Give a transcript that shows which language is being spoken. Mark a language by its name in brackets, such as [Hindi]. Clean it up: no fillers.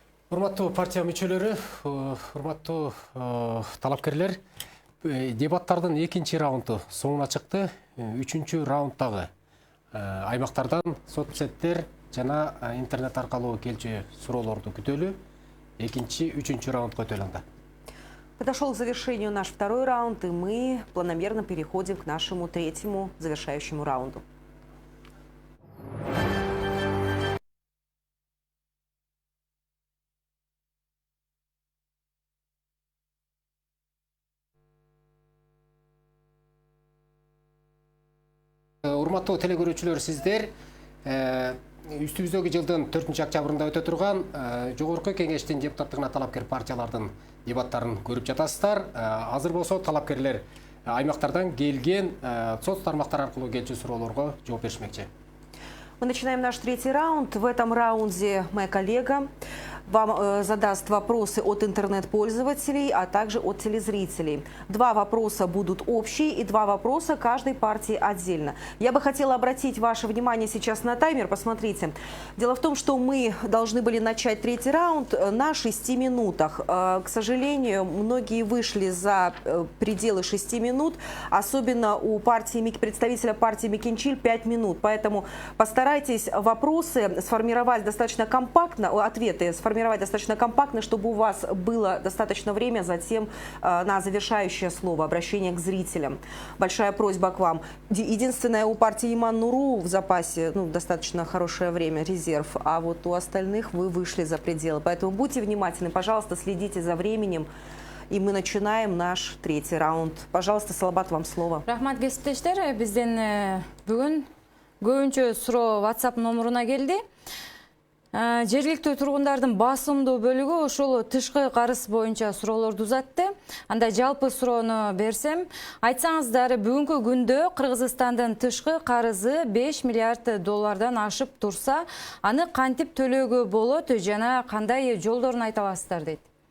[Kyrgyz] Урматтуу партия мүчөлөрү, урматтуу талапкерлер, дебаттардын экинчи раунду соңуна чыкты. Үчүнчү раунддагы аймактардан соцсеттер жана интернет аркылуу келчү суроолорду күтөлү. Экинчи, үчүнчү раундга өтөлү анда. [Russian] Подошел к завершению наш второй раунд, и мы планомерно переходим к нашему третьему завершающему раунду. [Kyrgyz] Урматтуу телекөрүүчүлөр, сиздер үстүбүздөгү жылдын 4-октябрында өтө турган жогорку кеңештин депутаттыгына талапкер партиялардын дебаттарын көрүп жатасыздар. Азыр болсо талапкерлер аймактардан келген соц тармактар аркылуу келчү суроолорго жооп беришмекчи. [Russian] Мы начинаем наш третий раунд. В этом раунде моя коллега вам задаст вопросы от интернет-пользователей, а также от телезрителей. 2 вопроса будут общие и 2 вопроса каждой партии отдельно. Я бы хотела обратить ваше внимание сейчас на таймер. Посмотрите. Дело в том, что мы должны были начать третий раунд на 6 минутах. К сожалению, многие вышли за пределы 6 минут, особенно у представителя партии Мекенчиль 5 минут. Поэтому постарайтесь вопросы сформировать достаточно компактно, ответы сформировать достаточно компактно, чтобы у вас было достаточно время затем на завершающее слово, обращение к зрителям. Большая просьба к вам. Единственное, у партии Иман Нуру в запасе достаточно хорошее время, резерв, а вот у остальных вы вышли за пределы. Поэтому будьте внимательны, пожалуйста, следите за временем. И мы начинаем наш третий раунд. Пожалуйста, Салабат, вам слово. [Kyrgyz] Рахмат кесиптештер, бизден бүгүн көбүнчө суроо WhatsApp номуруна келди. Жергиликтүү тургундардын басымдуу бөлүгү ошол тышкы карыз боюнча суроолорду узатты. Анда жалпы суроону берсем, айтсаңыздар, бүгүнкү күндө Кыргызстандын тышкы карызы 5 миллиард доллардан ашып турса, аны кантип төлөөгө болот жана кандай жолдорун айта аласыздар дейт.